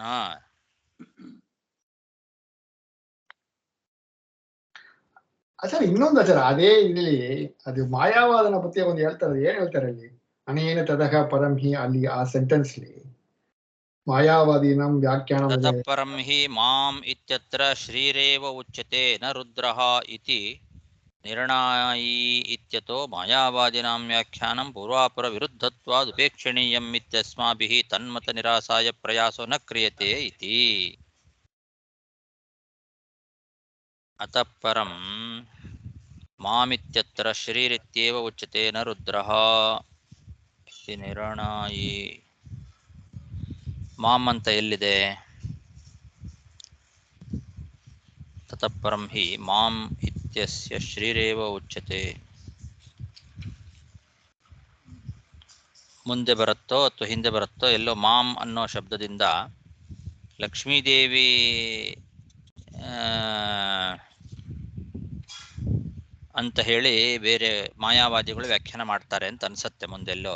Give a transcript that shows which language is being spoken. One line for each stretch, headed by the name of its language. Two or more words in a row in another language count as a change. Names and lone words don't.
Kannada: ಸರ್ ಇನ್ನೊಂದು ಆಚಾರ, ಅದೇ ಇಲ್ಲಿ ಅದು ಮಾಯಾವಾದನ ಬಗ್ಗೆ ಒಂದು ಹೇಳ್ತಾರೆ. ಏನ್ ಹೇಳ್ತಾರೆ ಅಲ್ಲಿ?
Sanskrit: ಅನೇನ ತದಹ ಪರಂಹಿ,
Kannada: ಅಲ್ಲಿ ಆ ಸೆಂಟೆನ್ಸ್
Sanskrit: ಮಾಯಾವಾದೀನಂ ವ್ಯಾಖ್ಯಾನ ಪರಂಹಿ ಮಾಂ ಇತ್ಯತ್ರ ಶ್ರೀರೇವ ಉಚ್ಯತೆ ನ ರುದ್ರಃ ಇತಿ ನಿರ್ಣಾಯಿ ಇತ್ಯತೋ ಮಾಯಾವಾದಿನಾಂ ವ್ಯಾಖ್ಯಾನಂ ಪೂರ್ವಾಪರ ವಿರುದ್ಧತ್ವಾದ್ ಉಪೇಕ್ಷಣೀಯಂ ಇತ್ಯಸ್ಮಾಭಿಃ ತನ್ಮತ ನಿರಾಸಾಯ ಪ್ರಯಾಸೋ ನ ಕ್ರಿಯತೆ ಇತಿ. ಅತಃ ಪರಂ ಮಾಮಿತ್ಯತ್ರ ಶರೀರಿತ್ಯೇವ ಉಚ್ಯತೆ ನ ರುದ್ರಃ ಇತಿ ನಿರ್ಣಾಯಿ.
Kannada: ಮಾಮ್ ಅಂತ ಎಲ್ಲಿದೆ?
Sanskrit: ತತಃ ಪರಂ ಹಿ ಮಾಂ ಇತ್ಯಸ್ಯ ಶ್ರೀರೇವ ಉಚ್ಯತೆ.
Kannada: ಮುಂದೆ ಬರುತ್ತೋ ಅಥವಾ ಹಿಂದೆ ಬರುತ್ತೋ ಎಲ್ಲೋ ಮಾಂ ಅನ್ನೋ ಶಬ್ದದಿಂದ ಲಕ್ಷ್ಮೀದೇವಿ ಅಂತ ಹೇಳಿ ಬೇರೆ ಮಾಯಾವಾದಿಗಳು ವ್ಯಾಖ್ಯಾನ ಮಾಡ್ತಾರೆ ಅಂತ ಅನ್ಸತ್ತೆ ಮುಂದೆಲ್ಲೋ.